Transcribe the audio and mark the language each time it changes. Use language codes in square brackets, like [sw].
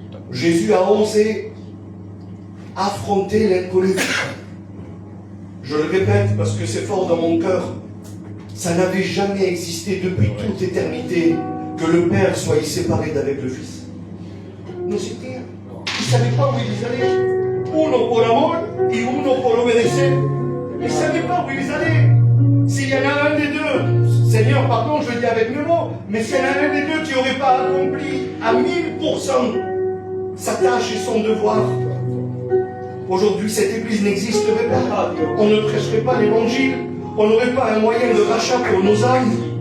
[fr] Jésus a osé affronter l'inconnu. Je le répète parce que c'est fort dans mon cœur. Ça n'avait jamais existé depuis toute éternité que le Père soit séparé d'avec le Fils. [es] No existía. [fr] Ils ne savaient pas où ils allaient. [es] Uno por amor y uno por obedecer. [fr] Ils ne savaient pas où ils allaient. S'il y en a un des deux, Seigneur, pardon, je le dis avec mes mots, mais s'il y en a un des deux qui n'aurait pas accompli à 1000% sa tâche et son devoir, aujourd'hui cette église n'existerait pas. On ne prêcherait pas l'évangile. On n'aurait pas un moyen de rachat pour nos âmes.